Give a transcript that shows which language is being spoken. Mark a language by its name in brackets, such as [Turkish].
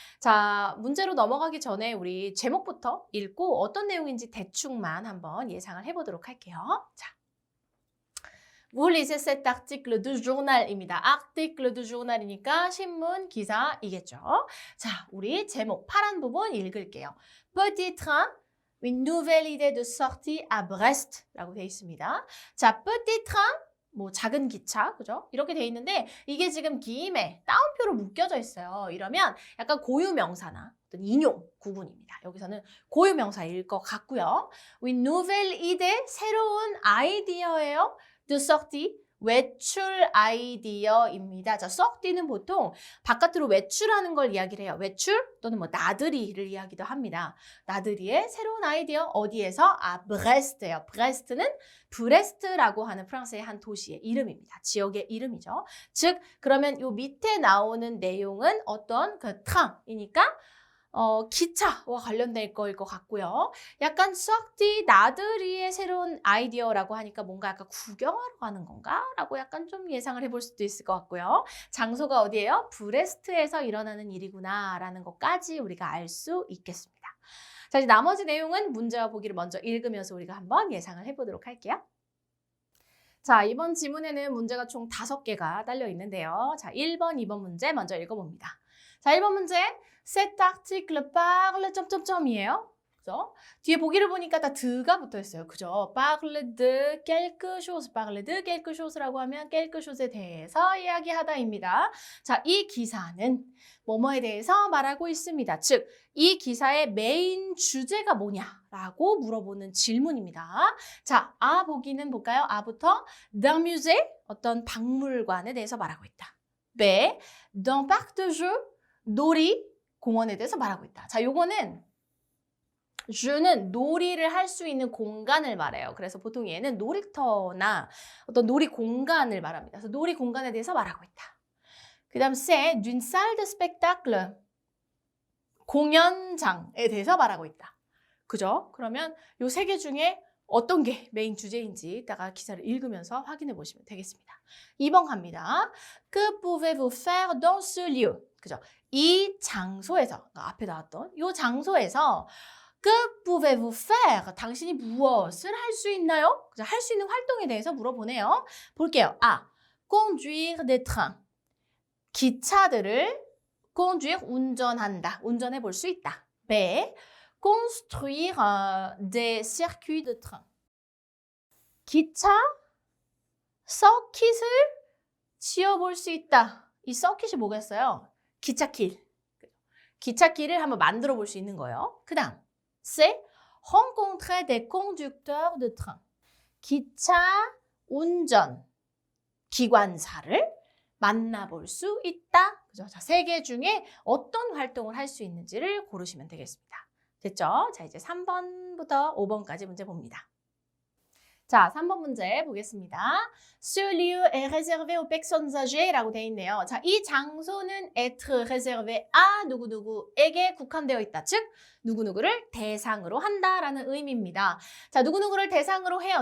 [Korean] 자, 문제로 넘어가기 전에 우리 제목부터 읽고 어떤 내용인지 대충만 한번 예상을 해보도록 할게요. [French] 자. Vous lisez cet article du journal입니다. article du journal [Korean] 이니까 신문 기사이겠죠. 자, 우리 제목 파란 부분 읽을게요. [French] Petit train, une nouvelle idée de sortie à Brest [Korean] 라고 되어 있습니다. 자, petit train, 뭐 작은 기차, 그죠? 이렇게 되어 있는데 이게 지금 기임에 따옴표로 묶여져 있어요. 이러면 약간 고유명사나 어떤 인용 구분입니다. 여기서는 고유명사일 것 같고요. [French] Une nouvelle idée, [Korean] 새로운 아이디어예요. [French] de sortie, [Korean] 외출 아이디어입니다. 자, sortie는 보통 바깥으로 외출하는 걸 이야기를 해요. 외출 또는 뭐 나들이를 이야기도 합니다. 나들이의 새로운 아이디어 어디에서? 브레스트예요. 브레스트는 브레스트라고 하는 프랑스의 한 도시의 이름입니다. 지역의 이름이죠. 즉, 그러면 요 밑에 나오는 내용은 어떤 그 트랑이니까 기차와 관련될 거일 것 같고요. 약간 썩디 나들이의 새로운 아이디어라고 하니까 뭔가 약간 구경하러 가는 건가? 라고 약간 좀 예상을 해볼 수도 있을 것 같고요. 장소가 어디예요? 브레스트에서 일어나는 일이구나 라는 것까지 우리가 알 수 있겠습니다. 자, 이제 나머지 내용은 문제와 보기를 먼저 읽으면서 우리가 한번 예상을 해보도록 할게요. 자, 이번 지문에는 문제가 총 5개가 딸려 있는데요. 자, 1번, 2번 문제 먼저 읽어봅니다. 자, 1번 문제. [French] Cet article parle... [Korean] 점점점이에요. 그죠? 뒤에 보기를 보니까 다 드가 붙어 있어요. 그죠? [French] parle de quelque chose, parle de quelque chose라고 하면 quelque chose에 대해서 [Korean] 이야기하다입니다. 자, 이 기사는 뭐뭐에 대해서 말하고 있습니다. 즉, 이 기사의 메인 주제가 뭐냐라고 물어보는 질문입니다. 자, 아 보기는 볼까요? 아부터 [French] d'un musée, [Korean] 어떤 박물관에 대해서 말하고 있다. B, [French] d'un parc de jeux, [Korean] 놀이, 공원에 대해서 말하고 있다. 자, 요거는 주는 놀이를 할 수 있는 공간을 말해요. 그래서 보통 얘는 놀이터나 어떤 놀이 공간을 말합니다. 그래서 놀이 공간에 대해서 말하고 있다. 그 다음 C, [French] d'une salle de spectacle, [Korean] 공연장에 대해서 말하고 있다. 그죠? 그러면 요 3개 중에 어떤 게 메인 주제인지 이따가 기사를 읽으면서 확인해 보시면 되겠습니다. 2번 갑니다. [French] Que pouvez-vous faire dans ce lieu? [Korean] 그죠? 이 장소에서, 앞에 나왔던 이 장소에서 [French] Que pouvez-vous faire? [Korean] 당신이 무엇을 할 수 있나요? 그죠? 할 수 있는 활동에 대해서 물어보네요. [French] 볼게요. A. Conduire des trains. [Korean] 기차들을 conduire, 운전한다. 운전해 볼 수 있다. B. [French] Construire des circuits de train. [Korean] 기차 서킷을 지어볼 수 있다. 이 서킷이 뭐겠어요? 기찻길. 기찻길을 한번 만들어 볼 수 있는 거예요. 그 다음 C. [French] Rencontrer des conducteurs de train. [Korean] 기차 운전 기관사를 만나볼 수 있다. 그죠? 자, 3개 중에 어떤 활동을 할 수 있는지를 고르시면 되겠습니다. 됐죠? 자, 이제 3번부터 5번까지 문제 봅니다. 자, 3번 문제 보겠습니다. [French] Ce lieu est réservé aux personnes âgées [Korean] 라고 되어 있네요. 자, 이 장소는 [French] être réservé à [Korean] 누구누구에게 국한되어 있다. 즉, 누구누구를 대상으로 한다라는 의미입니다. 자, 누구누구를 대상으로 해요.